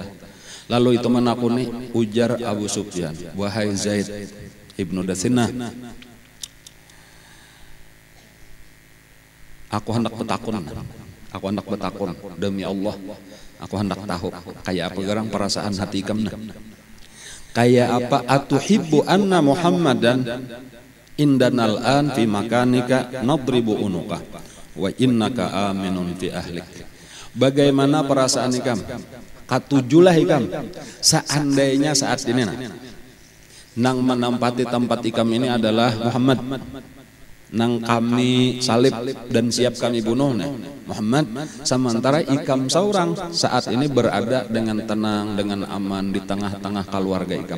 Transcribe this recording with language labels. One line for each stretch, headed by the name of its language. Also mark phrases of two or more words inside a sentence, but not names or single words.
Banjar: Lalu itu menakuni, ujar Abu Sufyan, wahai Zaid ibnu Dathinnah, aku hendak betakun demi Allah, aku hendak tahu kayak apa gerang perasaan hati kamu, kayak apa
Arabic: أتحب أن محمدا عندنا الآن في مكانك نضرب عنقك وإنك آمن في أهلك.
Banjar: Bagaimana perasaan ikam? Katujulah ikam seandainya saat ini nang menempati tempat ikam ini adalah Muhammad, nang kami salib dan siap kami bunuh Muhammad, sementara ikam seorang saat ini berada dengan tenang, dengan aman di tengah-tengah keluarga ikam.